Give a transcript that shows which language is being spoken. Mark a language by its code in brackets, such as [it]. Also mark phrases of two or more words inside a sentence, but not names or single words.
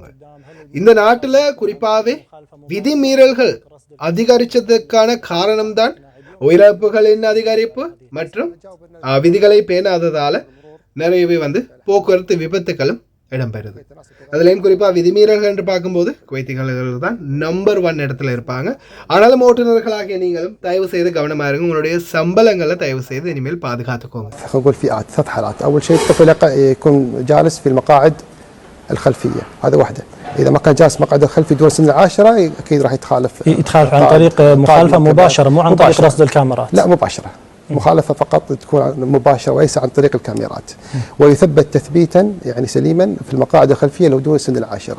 [ta] இந்த நாட்டில் குறிப்பாகவே விதிமீறல்கள் அதிகரித்ததுக்கான காரணம்தான் உயிரிழப்புகளின் அதிகரிப்பு மற்றும் விதிகளை பேணாததால் நிறையவே போக்குவரத்து விபத்துகளும் இடம்பெறுது. அதுலேயும் குறிப்பாக விதிமீறல்கள் என்று பார்க்கும்போது குவைத்திகள் தான் நம்பர் 1 இடத்துல இருப்பாங்க. ஆனாலும் ஓட்டுநர்களாகிய நீங்களும் தயவு செய்து கவனமாக இருங்க. உங்களுடைய சம்பளங்களை தயவு செய்து இனிமேல் பாதுகாத்துக்கோங்க. [ar] نقول في 3 حالات. أول شيء الطفل يكون جالس في المقاعد الخلفية، هذا واحدة. إذا ما كان جالس مقعد الخلفي دون سن 10 أكيد راح يتخالف عن طريق مخالفة مباشرة، مو عن طريق رصد الكاميرات. لا مباشرة، مخالفة فقط تكون مباشرة وليس عن طريق الكاميرات، ويثبت تثبيتا يعني سليما في المقاعد الخلفية لو دون سن 10.